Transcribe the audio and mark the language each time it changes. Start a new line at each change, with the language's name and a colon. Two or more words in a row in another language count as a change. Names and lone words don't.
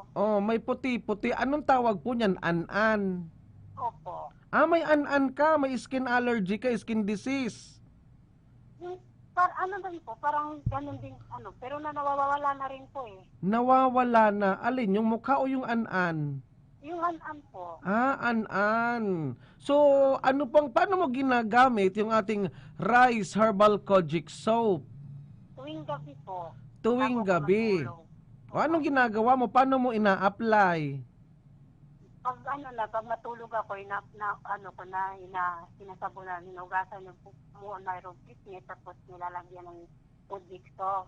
Filipino: Oh, may puti-puti. Anong tawag po niyan? An-an. Opo. May an-an ka, may
English: skin allergy
Filipino: ka,
English: skin disease.
Filipino: Ano rin po, parang ganun din, pero nawawala na rin po eh. Nawawala na. Alin, yung mukha o yung an-an? Yung an-an po. An-an. So, paano mo ginagamit yung ating Rice Herbal Kojic Soap? Tuwing gabi po. Tuwing gabi. O, anong ginagawa mo? Paano mo ina-apply? Pag matulog ako, sinasabunan, hinugasan yung mayroong pisngi, tapos nilalagyan ng Kojic soap.